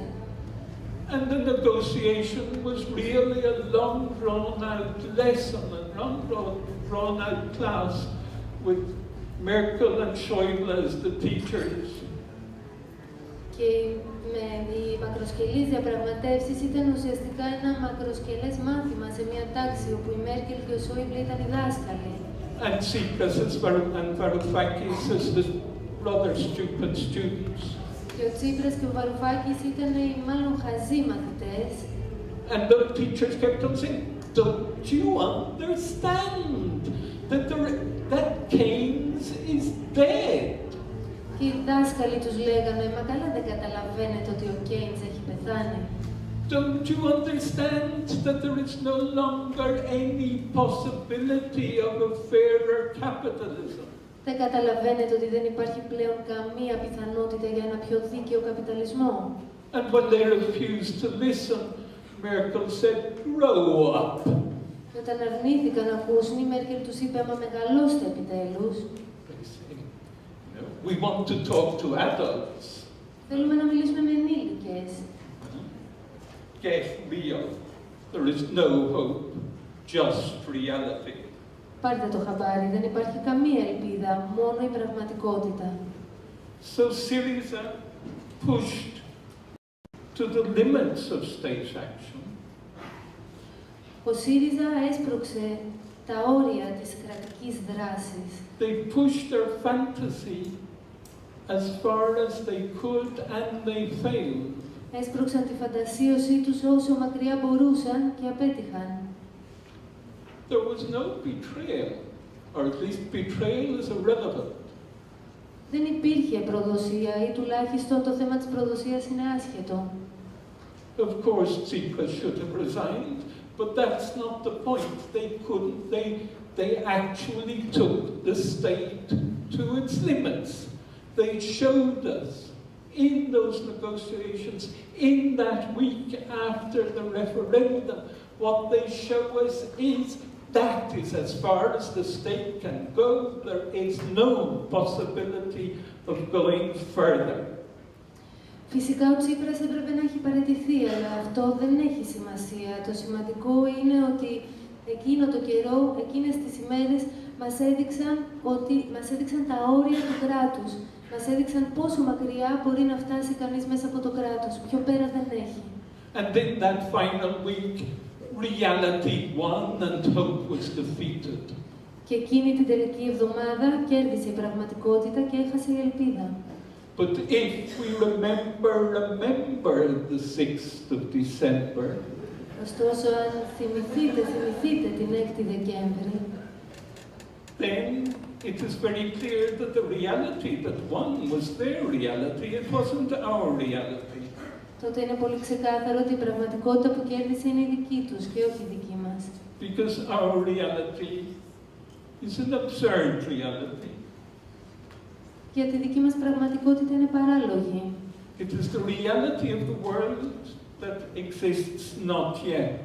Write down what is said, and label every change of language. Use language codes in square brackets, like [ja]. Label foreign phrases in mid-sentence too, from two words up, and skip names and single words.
[en] And the negotiation was really a long drawn-out lesson, a long drawn-out class with Merkel and Schäuble as the teachers. [el] Και οι μακροσκελείς διαπραγματεύσεις ήταν ουσιαστικά ένα μακροσκελές μάθημα σε μια τάξη όπου η Μέρκελ και ο Σόιμπλε ήταν οι δάσκαλοι. [en] And Tsipras and Varoufakis as the rather stupid students. [el] Και ο Τσίπρας και ο Βαρουφάκης ήταν οι μάλλον χαζοί μαθητές. [en] And the teachers kept on saying, don't you understand that Keynes is dead? [el] Και οι δάσκαλοι τους λέγανε, μα καλά δεν καταλαβαίνετε ότι ο Κέινς έχει πεθάνει. [en] Don't you understand that there is no longer any possibility of a fairer capitalism? [el] Δεν καταλαβαίνετε ότι δεν υπάρχει πλέον καμία πιθανότητα για ένα πιο δίκαιο καπιταλισμό. [en] And when they refused to listen, Merkel said, grow up. [el] Και Και όταν αρνήθηκαν να ακούσουν, η Μέρκελ τους είπε: «Άμα μεγαλώσετε επιτέλους». [en] We want to talk to adults. [el] Θέλουμε να μιλήσουμε με ενήλικες. [en] Get real. There is no hope, just reality. [el] Πάρτε το χαμπάρι, δεν υπάρχει καμία ελπίδα, μόνο η πραγματικότητα. [en] So Syriza pushed to the limits of state action. [el] Ο ΣΥΡΙΖΑ έσπρωξε τα όρια της κρατικής δράσης. [en] They pushed their fantasy as far as they could and they failed. [el] Έσπρωξαν τη φαντασίωσή τους όσο μακριά μπορούσαν και απέτυχαν. [en] There was no betrayal, or at least betrayal is irrelevant. [el] Δεν υπήρχε προδοσία ή τουλάχιστον το θέμα της προδοσίας είναι άσχετο. [en] Of course, Tsipras should have resigned, but that's not the point. They couldn't, they actually took the state to its limits. They showed us in those negotiations, in that week after the referendum, what they show us is that is as far as the state can go. There is no possibility of going further. [el] Φυσικά ο Τσίπρας έπρεπε να έχει παραιτηθεί, αλλά αυτό δεν έχει σημασία. Το σημαντικό είναι ότι εκείνο το καιρό, εκείνες τις ημέρες, μας έδειξαν τα όρια του κράτους. Μας έδειξαν πόσο μακριά μπορεί να φτάσει κανείς μέσα από το κράτος. Πιο πέρα δεν έχει. [en] And in that final week, reality won and hope was defeated. [el] Και εκείνη την τελική εβδομάδα κέρδισε η πραγματικότητα και έχασε η ελπίδα. [en] But if we remember the 6th of December, [el] Ωστόσο, αν θυμηθείτε την 6η Δεκέμβρη, [en] then it is very clear that the reality that won was their reality, it wasn't our reality. [el] τότε είναι πολύ ξεκάθαρο ότι η πραγματικότητα που κέρδισε είναι η δική τους και όχι η δική μας. [en] Because our reality is an absurd reality. [el] Γιατί η δική μας πραγματικότητα είναι παράλογη. [en] It is the reality of the world that exists not yet.